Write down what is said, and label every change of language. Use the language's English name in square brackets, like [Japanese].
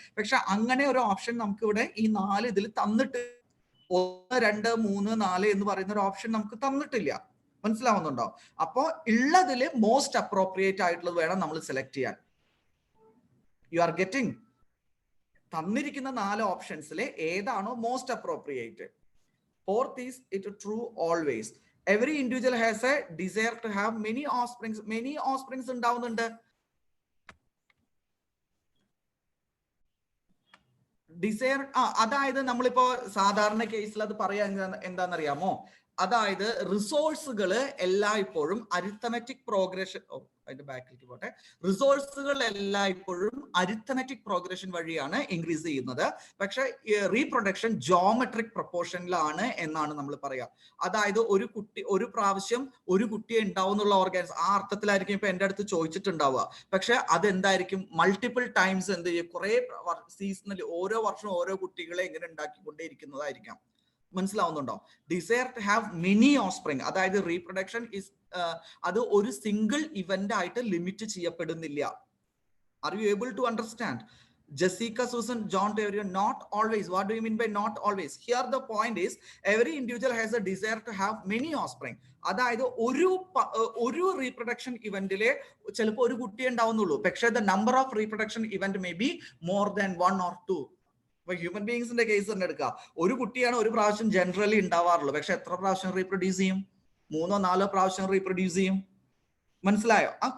[Malayalam] പക്ഷെ അങ്ങനെ ഒരു ഓപ്ഷൻ നമുക്ക് ഇവിടെ ഈ 4 ഇതിൽ തന്നിട്ട് 1, 2, 3, 4 എന്ന് പറയുന്ന ഒരു ഓപ്ഷൻ നമുക്ക് തന്നിട്ടില്ല. മനസ്സിലാവുന്നുണ്ടോ? അപ്പോ ഉള്ളതില് മോസ്റ്റ് അപ്രോപ്രിയേറ്റ് ആയിട്ടുള്ളത് വേണം നമ്മൾ സെലക്ട് ചെയ്യാൻ. [English] You are getting? [Malayalam] തന്നിരിക്കുന്ന 4 ഓപ്ഷൻസിൽ ഏതാണോ most appropriate. [English] Fourth is it true always. Every individual has a desire to have many offsprings. [Malayalam] Many offsprings ഉണ്ടാവുന്നുണ്ട്. ഡിസയർ അതായത് നമ്മളിപ്പോ സാധാരണ കേസിൽ അത് പറയാൻ എന്താണെന്നറിയാമോ? അതായത് റിസോഴ്സുകൾ എല്ലായ്പ്പോഴും അരിത്തമെറ്റിക് പ്രോഗ്രഷൻ, അതിന്റെ ബാക്കിലേക്ക് പോട്ടെ, റിസോഴ്സുകൾ എല്ലായ്പ്പോഴും അരിത്തമെറ്റിക് പ്രോഗ്രഷൻ വഴിയാണ് ഇൻക്രീസ് ചെയ്യുന്നത്. പക്ഷെ റീപ്രൊഡക്ഷൻ ജോമെട്രിക് പ്രൊപ്പോർഷനിലാണ് എന്നാണ് നമ്മൾ പറയാ. അതായത് ഒരു പ്രാവശ്യം ഒരു കുട്ടിയെ ഉണ്ടാവുന്നുള്ള ഓർഗാനിസം ആ അർത്ഥത്തിലായിരിക്കും ഇപ്പൊ എന്റെ അടുത്ത് ചോദിച്ചിട്ടുണ്ടാവുക. പക്ഷെ അതെന്തായിരിക്കും മൾട്ടിപ്പിൾ ടൈംസ് എന്ത് ചെയ്യും, കുറെ സീസണലി ഓരോ വർഷവും ഓരോ കുട്ടികളെ ഇങ്ങനെ ഉണ്ടാക്കിക്കൊണ്ടേയിരിക്കുന്നതായിരിക്കാം. മനസ്സിലാവുന്നുണ്ടോ? [English] desire to have many offspring, [Malayalam] അതായത് റീപ്രൊഡക്ഷൻ ഇസ് അത് ഒരു സിംഗിൾ ഇവന്റ് ആയിട്ട് ലിമിറ്റ് ചെയ്യപ്പെടുന്നില്ല. [English] Are you able to understand? Jessica, Susan, John, Terry, not always. What do you mean by not always? Here the point is every individual has a desire to have many offspring. [Malayalam] അതായത് ഒരു reproduction ഇവന്റിലെ ചിലപ്പോൾ ഒരു കുട്ടിയെ ഉണ്ടാവുന്നുള്ളൂ. [English] പക്ഷേ the number of reproduction event may be more than 1 or 2. [Malayalam] ഇപ്പൊ human ബീങ്സിന്റെ case തന്നെ എടുക്കുക. ഒരു കുട്ടിയാണ് ഒരു പ്രാവശ്യം ജനറലി ഉണ്ടാവാറുള്ളൂ. പക്ഷെ എത്ര പ്രാവശ്യം റീപ്രൊഡ്യൂസ് ചെയ്യും? 3 or 4 പ്രാവശ്യം റീപ്രൊഡ്യൂസ് ചെയ്യും. മനസ്സിലായോ?